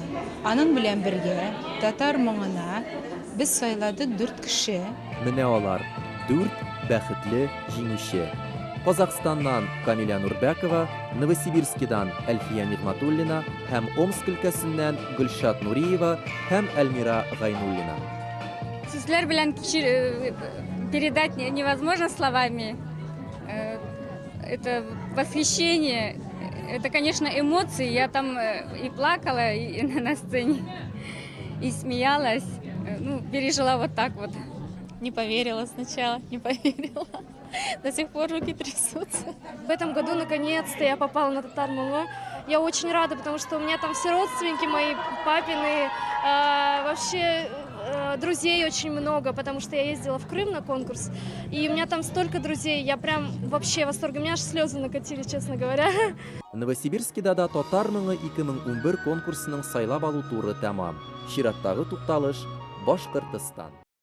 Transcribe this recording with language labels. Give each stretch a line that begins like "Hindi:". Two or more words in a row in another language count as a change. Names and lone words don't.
Tatar: Аның белән бергә Татар моңына без сайлады 4 кеше. Менә алар 4 бәхетле җиңүче. Казахстаннан Камиля Нурбәкова, Новосибирскидан Әлфия Нигматуллина һәм Омск өлкәсеннән Гөлшат Нуриева һәм Әлмира Гайнуллина. Сүзләр белән
Russian: передать невозможно словами. Это восхищение, это, конечно, эмоции. Я там и плакала и на сцене, и смеялась. Ну, пережила вот так вот. Не поверила сначала, не поверила. До сих пор руки трясутся. В этом году, наконец-то, я попала на Татар Моңы. Я очень рада, потому что у меня там все родственники мои, папины, вообще друзей очень много, потому что я ездила в Крым на конкурс, и у меня там столько друзей, я прям вообще в восторге, у меня аж слезы накатили, честно говоря.
Tatar: Новосибирскида да Татар моңы 2011 конкурсының сайлап алу туры тәмам. Чираттагы тукталыш Башкортстан.